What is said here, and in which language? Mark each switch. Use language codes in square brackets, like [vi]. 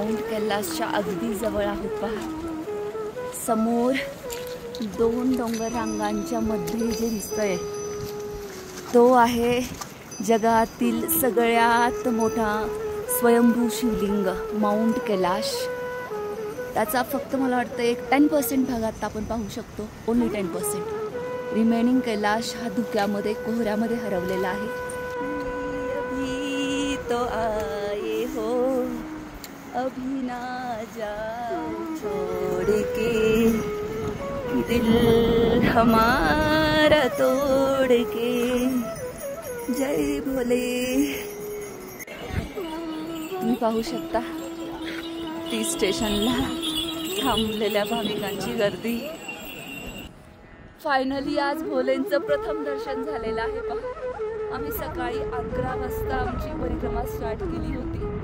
[mr] Mount कैलासच्या अगदी जवळ आहोत. पहा, समोर 2 डोंगर रांगांच्या मध्ये जे दिसतंय तो आहे जगातील सगळ्यात मोठा स्वयंभू शिवलिंग माउंट कैलाश. त्याचा फक्त मला वाटतं एक 10% भागात आपण पाहू शकतो. [en] Only 10%. [mr] रिमेनिंग कैलाश हा धुक्यामध्ये कोहऱ्यामध्ये हरवलेला आहे. [hi] अभी तो आए हो, अभी ना जाओ छोड़ के, दिल हमारा तोड़ के. [mr] जय भोले. तुम्ही पाहू शकता टी स्टेशनला थांबलेल्या भाविकांची गर्दी. फायनली आज भोलेंचं प्रथम दर्शन झालेलं आहे. पहा, आम्ही सकाळी 11 वाजता आमची परिक्रमा स्टार्ट केली होती.